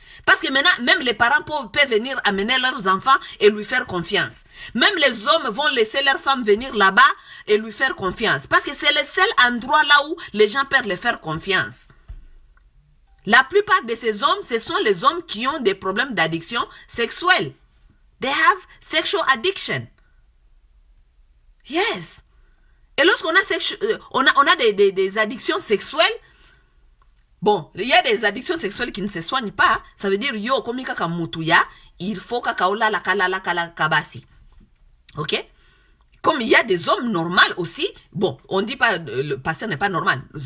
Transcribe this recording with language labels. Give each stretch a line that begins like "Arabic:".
French: Parce que maintenant, même les parents peuvent venir amener leurs enfants et lui faire confiance. Même les hommes vont laisser leurs femmes venir là-bas et lui faire confiance. Parce que c'est le seul endroit là où les gens peuvent les faire confiance. La plupart de ces hommes, ce sont les hommes qui ont des problèmes d'addiction sexuelle.
English: They have sexual addiction. Yes.
French: Et lorsqu'on a, on a des addictions sexuelles, Bon, il y a des addictions sexuelles qui ne se soignent pas. Ça veut dire, yo, comme
Lingala: kaka mutuya,
French: il faut
Lingala: kaka ola la kala kabasi.
French: Ok? Comme il y a des hommes normaux aussi, bon, on dit pas, le pasteur n'est pas normal.